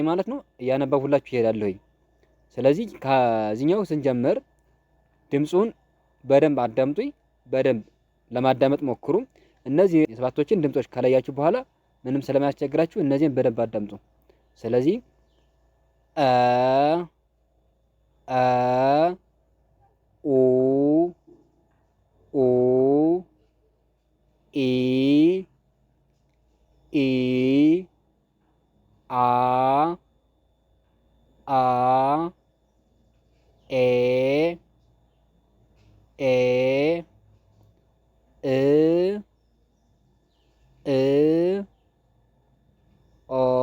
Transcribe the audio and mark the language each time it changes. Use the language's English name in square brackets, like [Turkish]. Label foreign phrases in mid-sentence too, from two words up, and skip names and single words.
[Amharic] ማለት ነው እያነበብላችሁ ይሄዳለሁ። ስለዚህ ከዚህኛው ስንጀምር ድምጹን በደንብ አዳምጡኝ። በደንብ ለማዳመጥ ሞክሩ። እነዚህ የሰባቶችን ድምጾች ከለያችሁ በኋላ ምንም ስለማያስቸግራችሁ እነዚህን በደንብ አዳምጡ። ስለዚህ ኡ ኡ ኢ ኢ አ አ ኤ ኤ እ እ ኦ